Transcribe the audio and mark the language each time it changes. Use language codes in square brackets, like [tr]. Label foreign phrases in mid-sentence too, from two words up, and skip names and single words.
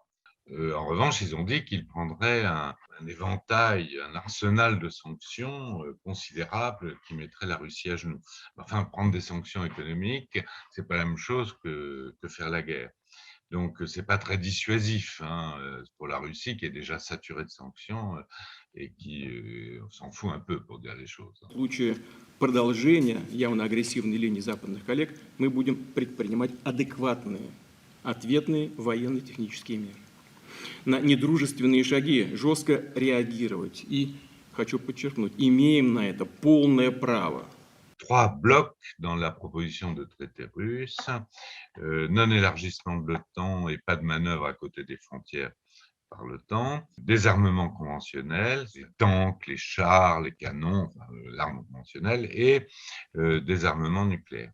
[fr] En revanche, ils ont dit qu'ils prendraient un éventail, un arsenal de sanctions considérable qui mettrait la Russie à genoux. Enfin, prendre des sanctions économiques, c'est pas la même chose que faire la guerre. Donc, c'est pas très dissuasif, hein, pour la Russie qui est déjà saturée de sanctions et qui s'en fout un peu pour dire les choses. [ru] В случае продолжения явно агрессивной линии западных коллег мы будем предпринимать адекватные ответные военно-технические меры. На недружественные шаги жестко реагировать. И, хочу подчеркнуть, имеем на это полное право. [fr] Trois blocs dans la proposition de traité russe, non-élargissement de l'OTAN et pas de manœuvre à côté des frontières par l'OTAN, désarmement conventionnel, les tanks, les chars, les canons, enfin, l'arme conventionnelle, et désarmement nucléaire.